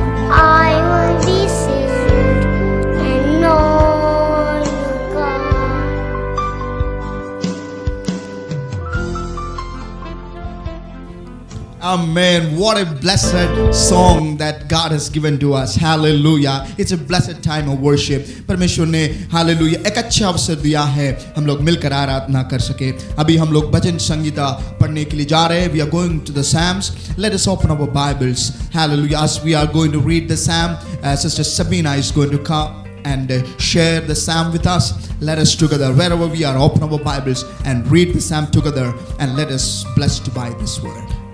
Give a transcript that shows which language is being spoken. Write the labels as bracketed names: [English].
[English] I will be still and know you, God. Amen. What a blessed song that God has given to us. Hallelujah. It's a blessed time of worship. [Hindi] परमेश्वर ने hallelujah एक अच्छा अवसर दिया है हम लोग मिलकर आराधना कर सके। अभी हम लोग भजन संगीता पढ़ने के लिए जा रहे हैं। [English] We are going to the Psalms. Let us open our Bibles. Hallelujah. As we are going to read the Psalm, Sister Sabina is going to come and share the Psalm with us. Let us together, wherever we are, open our Bibles and read the Psalm together, and let us blessed by this word.